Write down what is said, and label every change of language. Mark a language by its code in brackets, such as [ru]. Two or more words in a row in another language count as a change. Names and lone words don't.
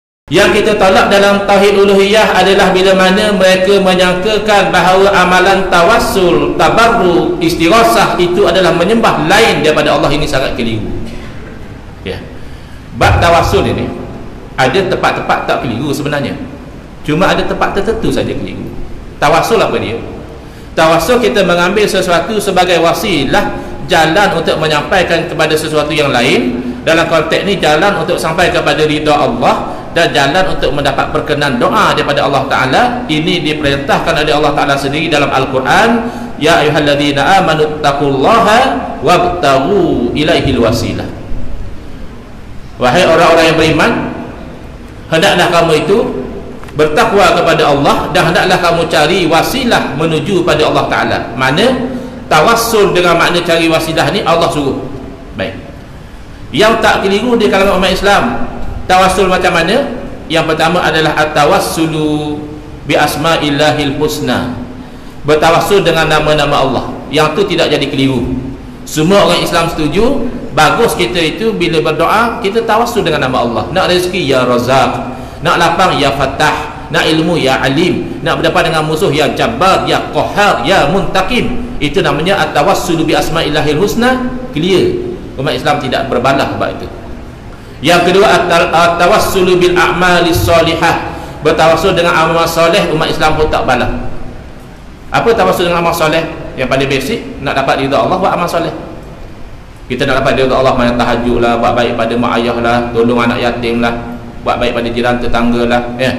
[ms] Yang kita tolak dalam tauhid uluhiyah adalah bila mana mereka menyangkakan bahawa amalan tawassul, tabarruk, istighasah itu adalah menyembah lain daripada Allah. Ini sangat keliru. Ya. Bab tawassul ini ada tempat-tempat tak keliru sebenarnya. Cuma ada tempat tertentu saja keliru. Tawassul apa dia? Tawassul kita mengambil sesuatu sebagai wasilah, jalan untuk menyampaikan kepada sesuatu yang lain. Dalam konteks ni jalan untuk sampai kepada ridha Allah dan jalan untuk mendapat perkenan doa daripada Allah Ta'ala. Ini diperintahkan oleh Allah Ta'ala sendiri dalam Al-Quran, [ar] يا أيها الذين آمنوا اتقوا الله وابتغوا إليه الوسيلة. [ms] Wahai orang-orang yang beriman, hendaklah kamu itu bertakwa kepada Allah dan hendaklah kamu cari wasilah menuju pada Allah Ta'ala. Mana tawassul dengan makna cari wasilah ni Allah suruh. Baik. Yang tak keliru di kalangan umat Islam, tawassul macam mana? Yang pertama adalah [ar] التوسل بأسماء الله الحسنى, [ms] bertawassul dengan nama-nama Allah. Yang tu tidak jadi keliru. Semua orang Islam setuju, bagus kita itu bila berdoa kita tawassul dengan nama Allah. Nak rezeki ya Razak, nak lapang ya Fattah, nak ilmu ya Alim, nak berdepan dengan musuh ya Jabbar, ya Qahhar, ya Muntaqim. Itu namanya [ar] التوسل بأسماء الله الحسنى. [ms] Clear. Umat Islam tidak berbalah sebab itu. Yang kedua [ar] التوسل بالأعمال الصالحة, [ms] bertawassul dengan amal soleh. Umat Islam pun tak balah. Apa tawassul dengan amal soleh? Yang paling basic, nak dapat ridha Allah, buat amal soleh. Kita nak dapat ridha Allah, main tahajud lah, buat baik pada mak ayah lah, tolong anak yatim lah, buat baik pada jiran tetangga lah, ya.